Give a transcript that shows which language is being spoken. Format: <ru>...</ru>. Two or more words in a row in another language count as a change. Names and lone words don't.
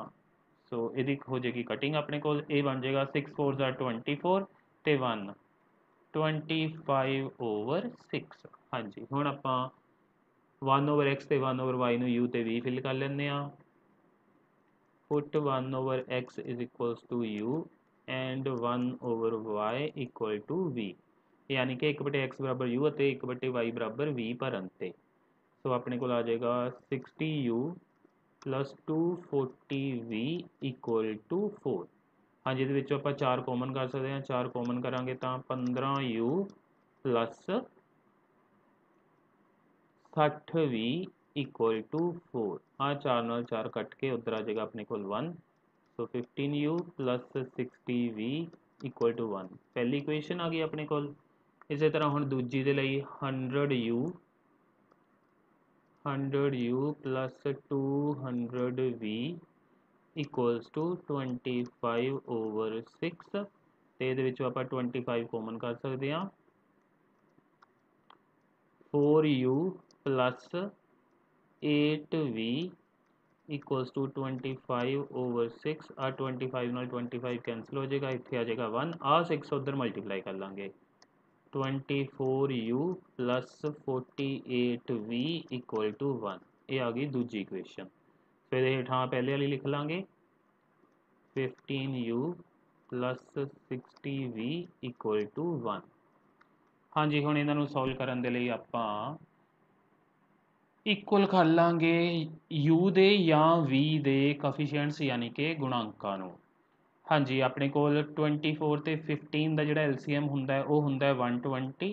<pa>ਸੋ ਇਹਦੀ ਹੋ ਜਾਏਗੀ ਕਟਿੰਗ ਆਪਣੇ ਕੋਲ, ਇਹ ਬਣ ਜਾਏਗਾ 6 4 24 ਤੇ 1 25/6। ਹਾਂਜੀ, ਹੁਣ ਆਪਾਂ 1/x ਤੇ 1/y ਨੂੰ u ਤੇ v ਫਿਲ ਕਰ ਲੈਂਦੇ ਹਾਂ।</pa> <en>ਪੁੱਟ 1/x is equals to u and 1/y equal to v,</en> <hi>यानी कि 1/x बराबर u ਅਤੇ 1/y बराबर v</hi> <pa>ਭਰਨ ਤੇ। ਸੋ ਆਪਣੇ ਕੋਲ ਆ ਜਾਏਗਾ</pa> <en>60u plus 240v equal to 4।</en> <pa>ਹਾਂਜੀ, ਇਹਦੇ ਵਿੱਚੋਂ ਆਪਾਂ 4 ਕੋਮਨ ਕਰ ਸਕਦੇ ਹਾਂ, 4 ਕੋਮਨ ਕਰਾਂਗੇ ਤਾਂ</pa> <en>15u plus 60v equal to 4।</en> <pa>हाँ, 4 ਨਾਲ 4 ਕੱਟ ਕੇ ਉੱਧਰ ਆ ਜਾਏਗਾ ਆਪਣੇ ਕੋਲ 1। ਸੋ</pa> <en>15u plus 60v equal to 1</en> <pa>ਪਹਿਲੀ ਇਕੁਏਸ਼ਨ ਆ ਗਈ ਆਪਣੇ ਕੋਲ। ਇਸੇ ਤਰ੍ਹਾਂ ਹੁਣ ਦੂਜੀ ਦੇ ਲਈ</pa> <en>100u plus 200v equals to 25/6</en> <pa>ਤੇ ਇਹਦੇ ਵਿੱਚੋਂ ਆਪਾਂ 25 ਕੋਮਨ ਕਰ ਸਕਦੇ ਹਾਂ।</pa> <en>4u plus 8v equals to 25/6।</en> <pa>ਆ 25 ਨਾਲ 25 ਕੈਂਸਲ ਹੋ ਜਾਏਗਾ, ਇੱਥੇ ਆ ਜਾਏਗਾ 1। ਆ 6 ਉੱਧਰ ਮਲਟੀਪਲਾਈ ਕਰ ਲਾਂਗੇ।</pa> <en>24u plus 48v equal to 1।</en> <pa>ਇਹ ਆ ਗਈ ਦੂਜੀ ਇਕੁਏਸ਼ਨ। ਫਿਰ ਇਹ ਹੇਠਾਂ ਪਹਿਲੇ ਵਾਲੀ ਲਿਖ ਲਾਂਗੇ</pa> <en>15u plus 60v equal to 1।</en> <pa>ਹਾਂਜੀ, ਹੁਣ ਇਹਨਾਂ ਨੂੰ ਸੋਲਵ ਕਰਨ ਦੇ ਲਈ ਆਪਾਂ ਇਕੁਅਲ ਕਰ ਲਾਂਗੇ u ਦੇ ਜਾਂ v ਦੇ ਕੋਫੀਸ਼ੀਐਂਟਸ ਯਾਨੀ ਕਿ ਗੁਣਾਂਕਾਂ ਨੂੰ। ਹਾਂਜੀ, ਆਪਣੇ ਕੋਲ 24 ਤੇ 15 ਦਾ ਜਿਹੜਾ LCM ਹੁੰਦਾ ਹੈ ਉਹ ਹੁੰਦਾ 120।</pa>